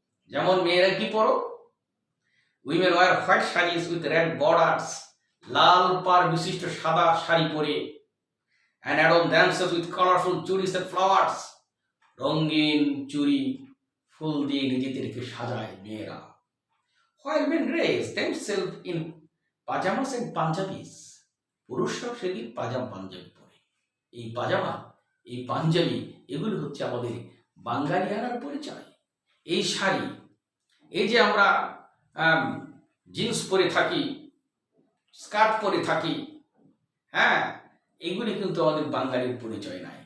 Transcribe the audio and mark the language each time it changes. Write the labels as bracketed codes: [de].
[bn] যেমন মেয়েরা কি পরো? [en] women wear white saris with red borders, [bn] লাল পাড় বিশিষ্ট সাদা শাড়ি পরে, [en] and adorn themselves with colorful churis and flowers, [bn] রঙিন চুড়ি ফুল দিয়ে নিজেদেরকে সাজায় মেয়েরা। [en] While men dress themselves in pajamas and punjabis, [bn] পুরুষরাও সেদিন পাজামা পাঞ্জাবি পরে। এই পাজামা, এই পাঞ্জাবি, এগুলো হচ্ছে আমাদের বাঙালিয়ানার পরিচয়। এই শাড়ি, এই যে আমরা জিন্স পরে থাকি, স্কার্ট পরে থাকি, হ্যাঁ, এইগুলি কিন্তু আমাদের বাঙালির পরিচয় নাই।